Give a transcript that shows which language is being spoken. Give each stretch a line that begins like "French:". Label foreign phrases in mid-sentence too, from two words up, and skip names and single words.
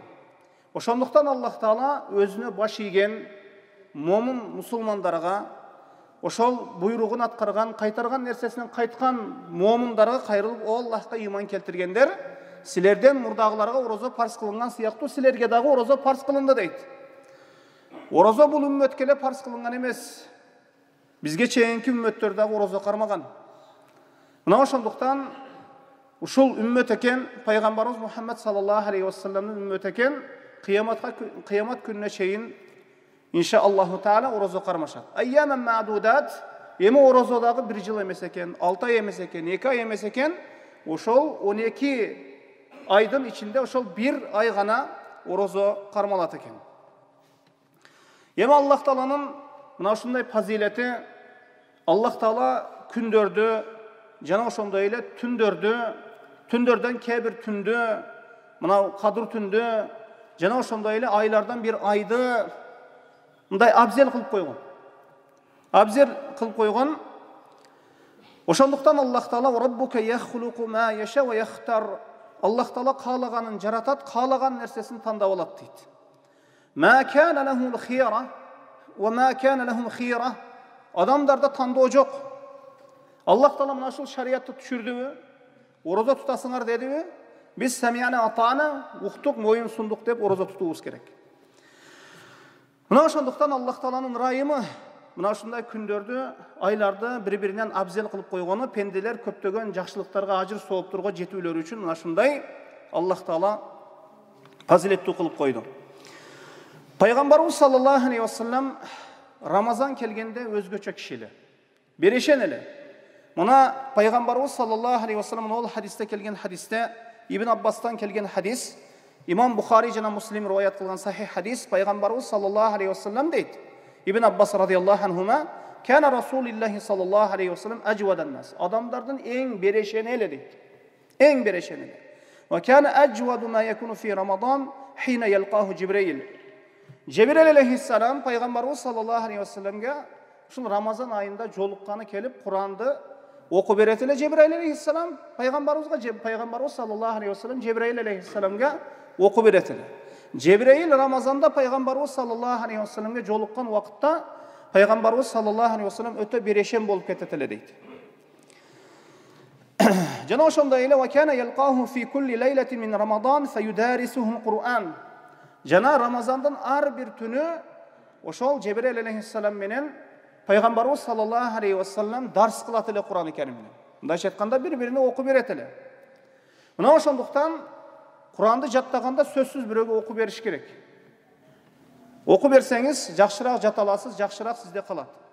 Kyrgyz: Ошондуктан Аллах Таала өзүнө баш ийген момун мусулмандарга, ошол буйругун аткарган, кайтарган нерсесинен кайткан момундарга кайрылып: "О Аллахка иман келтиргендер, силерден мурдагыларга орозо парз кылынган сыяктуу, силерге дагы орозо парз кылынды" дейт. Орозо бул үммөткө эле парз кылынган эмес. Бизге чейинки үммөттөр дагы орозо кармаган. Мына ошондуктан ушул үммөт экен, пайгамбарыбыз Мухаммад
Arabic: صلى الله عليه وسلم
Kyrgyz: үммөтү экен, кыямат күнүнө чейин
Arabic: إن شاء الله تعالى
Kyrgyz: орозо кармашат.
Arabic: أياما معدودات,
Kyrgyz: эми орозо дагы бир жыл эмес экен, 6 ай эмес экен, 2 ай эмес экен, ошол 12 айдын ичинде ошол бир ай гана орозо кармалат экен. Эми Аллах Тааланын мына ушундай фазилети, Аллах Таала күндөрдү жана ошондой эле түндөрдөн кээ бир түндү, мына кадыр түндү жана ошондой эле айлардан бир айды мындай абзел кылып койгон.
Arabic: Ошондуктан Аллах Таала ربك يخلق ما يشاء و يختار.
Kyrgyz: Аллах Таала каалаганын жаратат, каалаган нерсесин тандап алат дейт.
Arabic: ما كان لهم الخيرة وما كان لهم الخيرة.
Kyrgyz: Адамдарда тандоо жок. Аллах Таала мына ушул шариятты түшүрдүбү? Орозо тутасыңар дедиби? Биз
Arabic: سمعنا وأطعنا,
Kyrgyz: уктук, моюн сундук деп орозо тутуубуз керек. Мына ошондуктан Аллах Тааланын ырайымы мына ушундай күндөрдү, айларды бири-биринен абзел кылып койгону, пенделер көптөгөн жакшылыктарга, ажыр соопторго жетүүлөрү үчүн мына ушундай Аллах Таала фазилеттүү кылып койду. Пайгамбарыбыз
Arabic: صلى الله عليه وسلم
Kyrgyz: Рамазан келгенде өзгөчө киши эле, берешен эле. Мына пайгамбарыбыз
Arabic: صلى الله عليه وسلم
Kyrgyz: ол хадисте келген хадисте, Ибн Аббастан келген хадис, Имам Бухари жана Муслим риваят кылган сахих хадис, пайгамбарыбыз
Arabic: صلى الله عليه وسلم
Kyrgyz: дейт.
Arabic: Ибн Аббас رضي الله عنهما كان رسول الله صلى الله عليه وسلم أجود الناس."
Kyrgyz: Адамдардын эң берешени эле дейт. Эң берешени эле.
Arabic: "وكان أجود ما يكون في رمضان حين يلقاه جبريل."
Kyrgyz: Джибраил алейхиссалам пайгамбарыбыз
Arabic: صلى الله عليه وسلم
Kyrgyz: ушул Рамазан айында жолукканы келип, Куранды окуп берет эле Джибраил алейхиссалам пайгамбарыбыз
Arabic: صلى الله عليه وسلم
Kyrgyz: Джибраил алейхиссаламга окуп берет эле. Джибраил Рамазанда пайгамбарыбыз
Arabic: صلى الله عليه وسلم
Kyrgyz: жолуккан убакытта пайгамбарыбыз
Arabic: صلى الله عليه وسلم
Kyrgyz: өтө берешен болуп кетет эле дейт. Жана ошондой эле:
Arabic: "وكان يلقاه في كل ليلة من رمضان فيدارسه القرآن."
Kyrgyz: Жана Рамазандын ар бир түнү ошол Жебирел алейхиссалам менен пайгамбарыбыз
Arabic: صلى الله عليه وسلم
Kyrgyz: дарс кылат эле Кур'ан-ы Керимди. Мындайча айтканда бири-бирине окуп берет эле. Мына ошондуктан Куранды жаттаганда сөзсүз бирөөгө окуп бериш керек. Окуп берсеңиз жакшыраак жата аласыз, жакшыраак сизде калат.